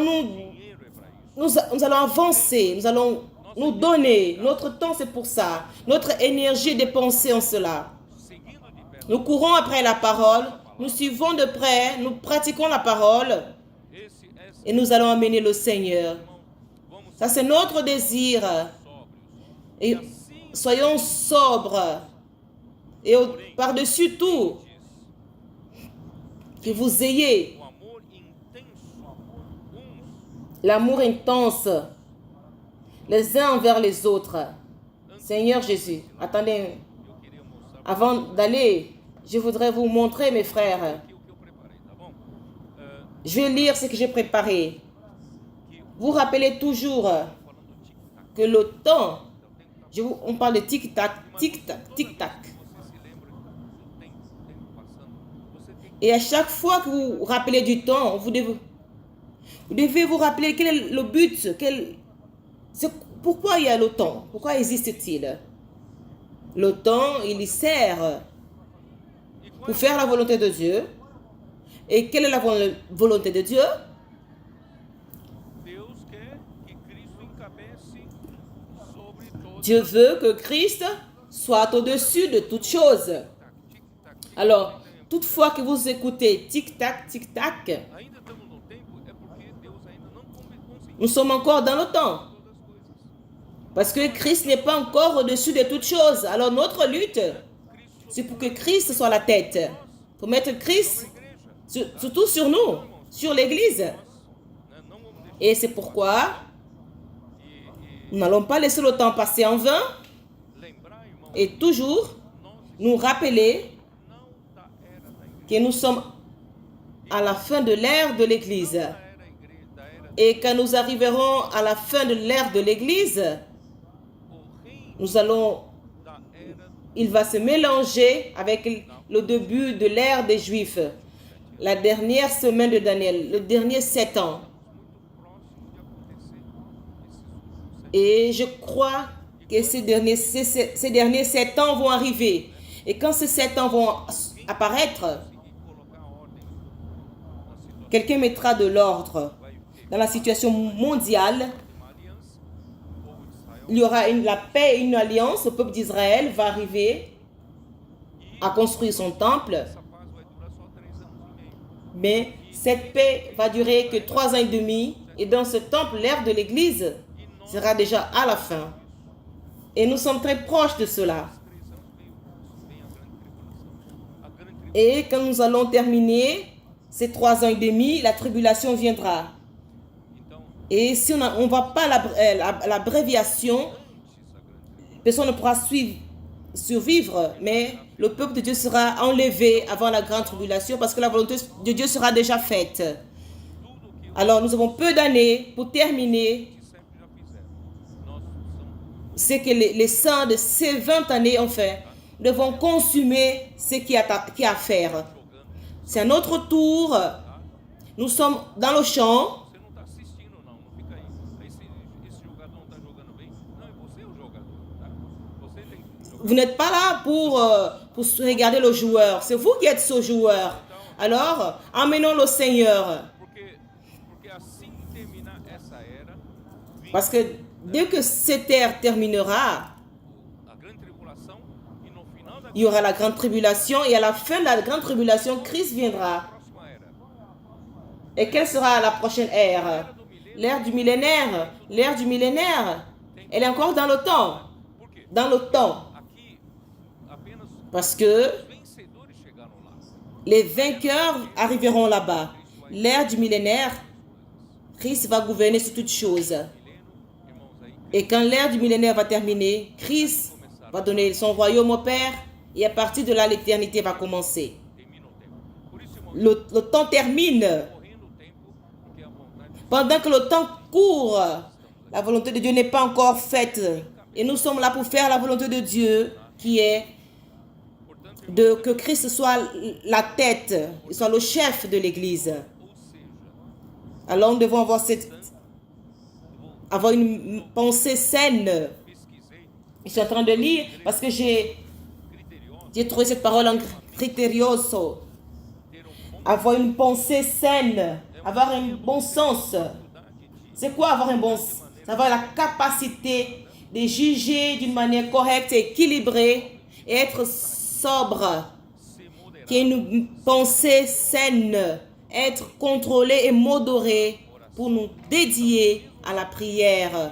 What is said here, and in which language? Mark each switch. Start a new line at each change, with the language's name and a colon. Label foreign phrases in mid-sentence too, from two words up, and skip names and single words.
Portuguese: dinheiro é para isso.
French: nous allons avancer, nous allons nous donner. Notre temps, c'est pour ça. Notre énergie est dépensée en cela.
Portuguese: Seguindo de perto
French: Nous courons après la parole, nous suivons de près, nous pratiquons la parole
Portuguese: essa
French: et nous allons amener le Seigneur.
Portuguese: vamos
French: Ça, c'est notre désir.
Portuguese: sóbrios.
French: Et soyons sobres. Et par-dessus tout, que vous ayez
Portuguese: O amor intenso uns
French: l'amour intense les uns envers les autres. Seigneur Jésus, attendez,
Portuguese: eu queria mostrar
French: avant d'aller, je voudrais vous montrer, mes frères.
Portuguese: aqui o que eu preparei, tá bom?
French: Je vais lire ce que j'ai préparé. Vous rappelez toujours
Portuguese: Falando tic-tac.
French: que le temps, on parle de tic-tac, tic-tac, tic-tac.
Portuguese: Você se lembra do tempo passando? Você tem
French: Et à chaque fois que vous vous rappelez du temps, vous devez vous rappeler quel est le but, pourquoi il y a le temps, pourquoi existe-t-il. Le temps, il sert pour faire la volonté de Dieu. Et quelle est la volonté de Dieu?
Portuguese: Deus quer que Cristo encabece sobre todo
French: Dieu veut que Christ soit au-dessus de toutes choses. tic-tac. Alors, toutefois que vous écoutez tic-tac, tic-tac,
Portuguese: Ainda estamos no tempo, é porque Deus ainda não conseguiu
French: nous sommes encore dans le temps.
Portuguese: todas as coisas.
French: Parce que Christ n'est pas encore au-dessus de toutes choses. Alors, notre lutte, c'est pour que Christ soit la tête. Pour mettre Christ surtout sur nous, sur l'Église.
Portuguese: Né? Não vamos deixar
French: Et c'est pourquoi nous n'allons pas laisser le temps passer en vain
Portuguese: lembrar, irmão,
French: et toujours
Portuguese: nós
French: nous rappeler
Portuguese: não da era da igreja,
French: que nous sommes à la fin de l'ère de l'Église.
Portuguese: da era igreja, da era
French: Et quand nous arriverons à la fin de l'ère de l'Église,
Portuguese: o reino
French: nous allons,
Portuguese: da era
French: il va se mélanger avec le début de l'ère des Juifs. La dernière semaine de Daniel, le dernier 7 ans.
Portuguese: muito próximo de acontecer esses últimos 7
French: Et je crois que ces derniers 7 ans vont arriver. Et quand ces 7 ans vont apparaître,
Portuguese: conseguir colocar ordem na situação.
French: quelqu'un mettra de l'ordre
Portuguese: Vai ter
French: dans la situation mondiale.
Portuguese: uma aliança, o povo de Israel
French: Il y aura la paix et une alliance. Le peuple d'Israël va arriver à construire son temple.
Portuguese: essa paz vai durar só 3 anos e meio.
French: Mais cette paix va durer que 3 ans et demi. Et dans ce temple, l'ère de l'Église sera déjà à la fin. Et nous sommes très proches de cela.
Portuguese: 3 anos vem a grande tribulação. A grande tribulação,
French: Et quand nous allons terminer ces 3 ans et demi, la tribulation viendra.
Portuguese: então,
French: Et si on ne va pas l'abréviation,
Portuguese: antes a grande
French: personne ne pourra survivre. Mais le peuple de Dieu sera enlevé avant la grande tribulation parce que la volonté de Dieu sera déjà faite.
Portuguese: tudo que
French: Alors nous avons peu d'années pour terminer
Portuguese: sempre já fizeram. Nós somos
French: ce que les saints de ces 20 années ont fait. Nous devons consumer ce qui a à faire.
Portuguese: jogando.
French: C'est à notre tour. Nous sommes dans le champ.
Portuguese: Você não está assistindo, não. Não fica aí. Aí esse jogador não está jogando bem. Não, é você o jogador. Tá? Você tem que jogar.
French: Vous n'êtes pas là pour regarder le joueur. C'est vous qui êtes ce joueur. Alors, emmenons le Seigneur.
Portuguese: Porque assim que terminar essa era, vem
French: Parce que dès que cette ère terminera,
Portuguese: a grande tribulação e no final da
French: il y aura la grande tribulation. Et à la fin de la grande tribulation, Christ viendra.
Portuguese: próxima era,
French: Et quelle sera la prochaine ère? L'ère du millénaire. L'ère du millénaire, elle est encore dans le temps.
Portuguese: por quê?
French: Dans le temps.
Portuguese: Aqui apenas
French: Parce que
Portuguese: os vencedores chegaram lá.
French: les vainqueurs arriveront là-bas. L'ère du millénaire, Christ va gouverner sur toutes choses.
Portuguese: Milênio, irmãos, aí
French: Et quand l'ère du millénaire va terminer, Christ va donner son royaume au Père. Et à partir de là, l'éternité va commencer.
Portuguese: termina o tempo. Por isso, irmãos,
French: Le temps termine.
Portuguese: correndo o tempo, porque a vontade
French: Pendant que le temps court, la volonté de Dieu n'est pas encore faite. Et nous sommes là pour faire la volonté de Dieu qui est
Portuguese: portanto,
French: que Christ soit la tête, soit le chef de l'Église.
Portuguese: ou seja,
French: Alors nous devons avoir une pensée saine.
Portuguese: pesquisei
French: Je suis en train de lire parce que j'ai
Portuguese: criteriosos
French: trouvé cette parole en criterioso.
Portuguese: ter uma
French: avoir une pensée saine, avoir un bon sens. C'est quoi avoir un bon sens? Avoir la capacité de juger d'une manière correcte et équilibrée et être sobre, qui est une pensée saine, être contrôlé et modéré pour nous dédier à la prière.